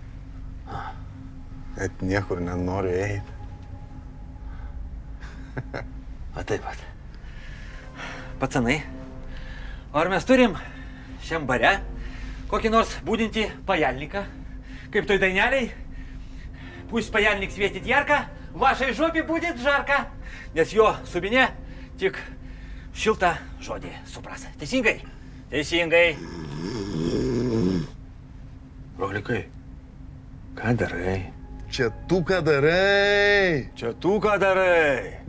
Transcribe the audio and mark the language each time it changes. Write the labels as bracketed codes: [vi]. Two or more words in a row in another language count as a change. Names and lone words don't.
[lt] Bet niekur nenoriu eiti. Va taip pat. Pacanai, ar mes turim šiam bare kokį nors būdinti pajalniką, kaip toj daineliai? [ru] Pусть паяльник светит ярко, в вашей жопе будет жарко, [lt] nes jo subinė tik šiltą žodį supras. Teisingai? Teisingai. Rolikai, ką darai? Čia tu ką darai? Čia tu ką darai?